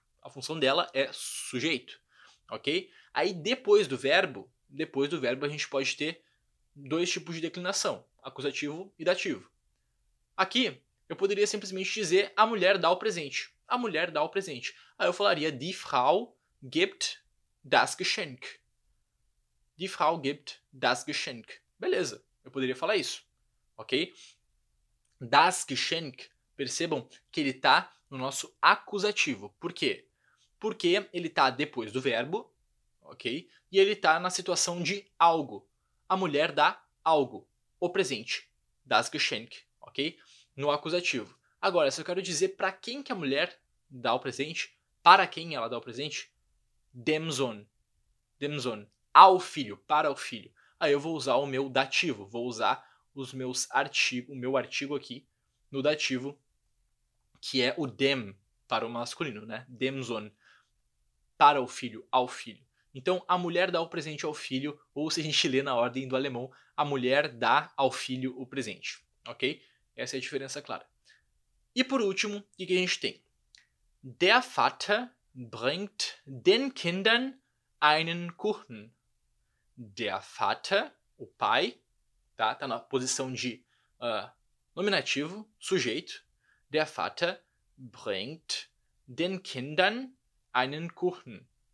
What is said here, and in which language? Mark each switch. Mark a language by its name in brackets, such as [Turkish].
[Portuguese] A função dela é sujeito, ok? Aí depois do verbo a gente pode ter dois tipos de declinação, acusativo e dativo. Aqui eu poderia simplesmente dizer a mulher dá o presente. A mulher dá o presente. [German] Aí eu falaria die Frau gibt das Geschenk. Die Frau gibt das Geschenk. [Portuguese] Beleza, eu poderia falar isso, ok? Das Geschenk, percebam que ele está no nosso acusativo. Por quê? Porque ele está depois do verbo, ok? E ele está na situação de algo. A mulher dá algo, o presente, das Geschenk, ok? No acusativo. Agora, se eu quero dizer para quem que a mulher dá o presente, para quem ela dá o presente, dem Sohn. Dem Sohn. Ao filho, para o filho. Aí eu vou usar o meu dativo, vou usar o meu artigo aqui no dativo, que é o dem para o masculino, né? Dem Sohn. Para o filho, ao filho. Então, a mulher dá o presente ao filho, ou se a gente lê na ordem do alemão, a mulher dá ao filho o presente, ok? Essa é a diferença clara. E por último, o que a gente tem? [German] Der Vater bringt den Kindern einen Kuchen. [Portuguese] Der Vater, o pai, tá na posição de nominativo, sujeito. [German] Der Vater bringt den Kindern einen Kuchen.